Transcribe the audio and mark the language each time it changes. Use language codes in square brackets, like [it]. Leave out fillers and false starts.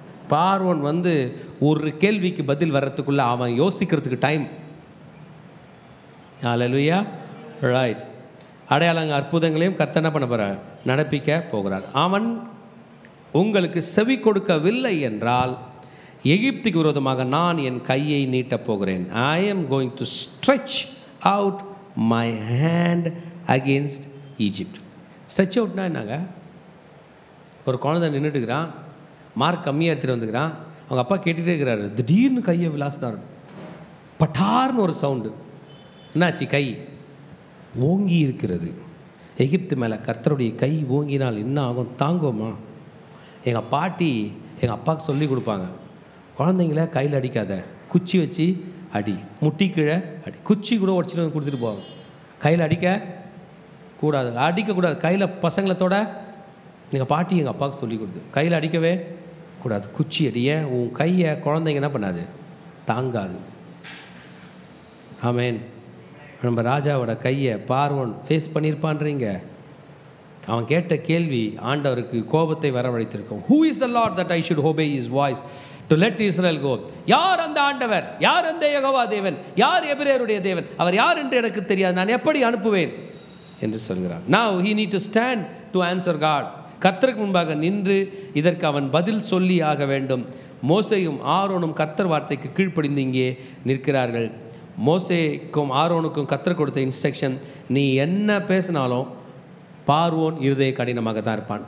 [ta] பார்வோன் ஒரு கேள்விக்கு பதில் வர்றதுக்குள்ள அவன் யோசிக்கிறதுக்கு டைம். ஹல்லேலூயா. ரைட். அடையாளங்க அற்புதங்களையும் கர்த்தர் என்ன பண்ண போகிறார்? நடப்பிக்க போகிறார். அவன் உங்களுக்கு செவி கொடுக்கவில்லை என்றால் எகிப்துக்கு விரோதமாக நான் என் கையை நீட்டப் போகிறேன். [en] I am going to stretch out my hand against Egypt. [ta] Stretch அவுட்னா என்னங்க? ஒரு குழந்தை நின்றுட்டுக்கிறான், மார்க் கம்மியாக எடுத்துகிட்டு வந்துக்கிறான், அவங்க அப்பா கேட்டுகிட்டே இருக்கிறாரு. திடீர்னு கையை விளாசினார். பட்டார்னு ஒரு சவுண்டு. என்னாச்சு? கை ஓங்கி இருக்கிறது. எகிப்து மேலே கர்த்தருடைய கை ஓங்கினால் என்ன ஆகும்? தாங்குமா? எங்கள் பாட்டி எங்கள் அப்பாவுக்கு சொல்லி கொடுப்பாங்க, குழந்தைங்கள கையில் அடிக்காத, குச்சி வச்சு அடி, முட்டி கீழே அடி, குச்சி கூட உடச்சிட்டு வந்து கொடுத்துட்டு போவாங்க. கையில் அடிக்க கூடாது, அடிக்கக்கூடாது, கையில் பசங்களத்தோட எங்கள் பாட்டி எங்கள் அப்பாவுக்கு சொல்லி கொடுத்து கையில் அடிக்கவே கூடாது, குச்சி அடிய, உன் கையை குழந்தைங்க என்ன பண்ணாது, தாங்காது. ஆமேன். நம்ம ராஜாவோட கையை பார்வோன் ஃபேஸ் பண்ணியிருப்பான்றீங்க. அவன் கேட்ட கேள்வி ஆண்டவருக்கு கோபத்தை வரவழைத்திருக்கும். [en] Who is the Lord that I should obey his voice to let Israel go? [ta] யார் அந்த ஆண்டவர், யார் அந்த யெகோவா தேவன், யார் எபிரேயருடைய தேவன், அவர் யார் என்று எனக்கு தெரியாது, நான் எப்படி அனுப்புவேன் என்று சொல்கிறார். [en] Now he need to stand to answer God. [ta] கர்த்தருக்கு முன்பாக நின்று இதற்கு அவன் பதில் சொல்லி ஆக வேண்டும். மோசேயும் ஆரோனும் கர்த்தர் வார்த்தைக்கு கீழ்ப்படிந்து இங்கே நிற்கிறார்கள். மோசேக்கும் ஆரோனுக்கும் கர்த்தர் கொடுத்த இன்ஸ்ட்ரக்ஷன், நீ என்ன பேசினாலும் பார்வோன் இருதய கடினமாக தான் இருப்பான்.